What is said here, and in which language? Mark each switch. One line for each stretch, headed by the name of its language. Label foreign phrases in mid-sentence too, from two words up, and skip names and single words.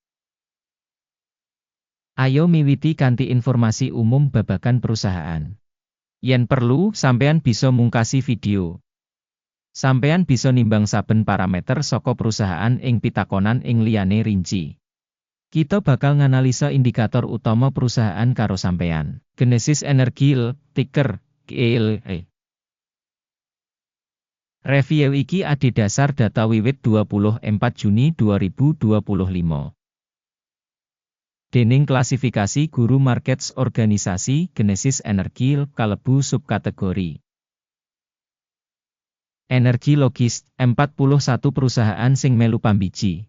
Javanese: Ayo miwiti kanthi informasi umum babagan perusahaan. Yen perlu, sampean bisa mungkasi video. Sampean bisa nimbang saben parameter saka perusahaan ing pitakonan ing liyane rinci. Kita bakal nganalisa indikator utama perusahaan karo sampean. Genesis Energy, ticker GEL. Review iki adhedhasar data wiwit 24 Juni 2025. Déning klasifikasi Guru Markets organisasi Genesis Energy kalebu subkategori Energi Logis, 41 perusahaan sing melu pambiji.